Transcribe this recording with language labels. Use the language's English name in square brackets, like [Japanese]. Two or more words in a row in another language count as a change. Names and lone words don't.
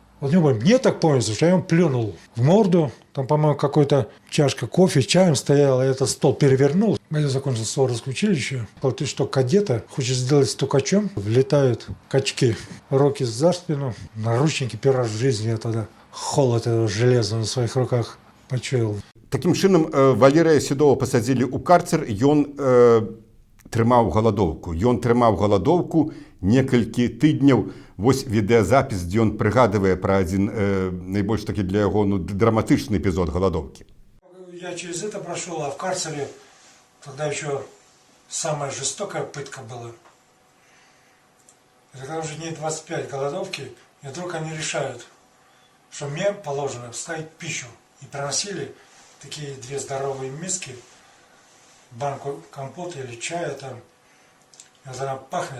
[Russian] Вот мне так помнится, что я ему плюнул в морду. Там, по-моему, какой-то чашка кофе с чаем стояла, и этот стол перевернул. Я закончил Суворовское училище. Ты что, кадета? Хочешь сделать стукачом? Влетают качки, руки за спину, наручники. Первый раз в жизни я тогда холод этого железа на своих руках почуял. [Belarusian] Таким чынам, Валерыя Седова пасадзілі ў карцер, ён трымаў галадоўку. Ён трымаў галадоўку некалькі тыдняў. Вось відэазапіс, дзе ён прыгадывае пра адзін найбольш такі для яго драматычны эпізод галадоўкі. [Russian] Я через это прошел, а в карцере тогда еще самая жестокая пытка была. И когда уже дней 25 голодовки, и вдруг они решают, что мне положено вставить пищу. И приносили такие две здоровые миски, банку компота или чая там, и вот она пахнет.